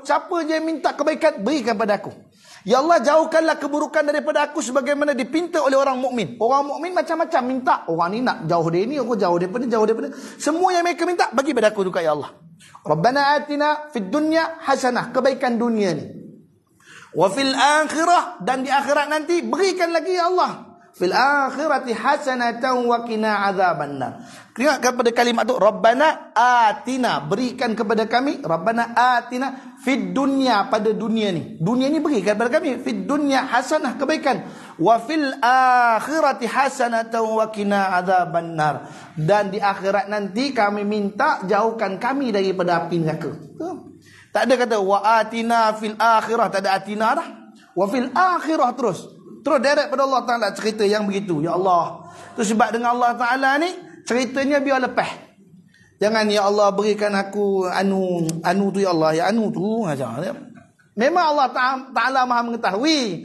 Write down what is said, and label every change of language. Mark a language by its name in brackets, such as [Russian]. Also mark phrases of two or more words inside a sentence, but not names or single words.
[Malay] Siapa je yang minta kebaikan, berikan pada aku. Ya Allah, jauhkanlah keburukan daripada aku sebagaimana dipinta oleh orang mukmin. Orang mukmin macam-macam minta. Orang ni nak jauh dia ni, aku jauh daripada. Semua yang mereka minta, bagi pada aku juga ya Allah. [Arabic] ربنا آتنا في الدنيا حسنة, [Malay] kebaikan dunia ni. [Arabic] وفي الآخرة, [Malay] dan di akhirat nanti berikan lagi ya Allah. [Arabic] في الآخرة حسنة وقنا عذاب النار. [Malay] Ingat kepada kalimat tu, [Arabic] ربنا آتنا, [Malay] berikan kepada kami, [Arabic] ربنا آتنا في الدنيا, [Malay] pada dunia ni. Dunia ni berikan kepada kami, [Arabic] في الدنيا حسنة, kebaikan, وفي الآخرة حسنة وقنا عذاب النار, [Malay] dan di akhirat nanti kami minta jauhkan kami daripada api neraka. Tak ada kata [Arabic] وآتنا في الآخرة, [Malay] tak ada atina dah. [Arabic] وفي الآخرة [Malay] terus direct pada Allah Ta'ala cerita yang begitu. Ya Allah, tu sebab dengan Allah Ta'ala ni ceritanya biar lepas. Jangan ya Allah berikan aku anu tu ya Allah, ya anu tu aja. Memang Allah Ta'ala Maha mengetahui.